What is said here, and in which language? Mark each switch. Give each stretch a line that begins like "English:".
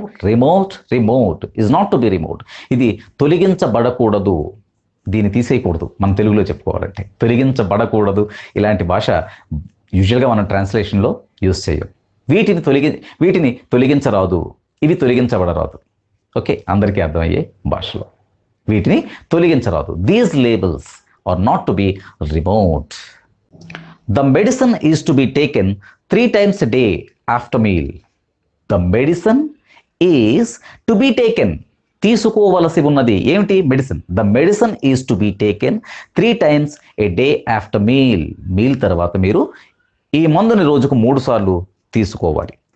English: Removed is not to be removed.
Telugu: ఇది తొలగించబడకూడదు, దీన్ని తీసేయకూడదు. మనం తెలుగులో చెప్పుకోవాలంటే తొలగించబడకూడదు. ఇలాంటి భాష యూజువల్గా మనం ట్రాన్స్లేషన్లో యూజ్ చేయం. వీటిని తొలగించరాదు, ఇవి తొలగించబడరాదు. ఓకే, అందరికీ అర్థమయ్యే భాషలో వీటిని తొలగించరాదు.
English: These labels are not to be removed. The medicine is to be taken 3 times a day after meal. The medicine is to be taken.
Telugu: తీసుకోవలసి ఉన్నది ఏమిటి? Medicine.
English: The medicine is to be taken 3 times a day after meal.
Telugu: Meal తర్వాత మీరు ఈ మందుని రోజుకు 3 సార్లు తీసుకోవాలి.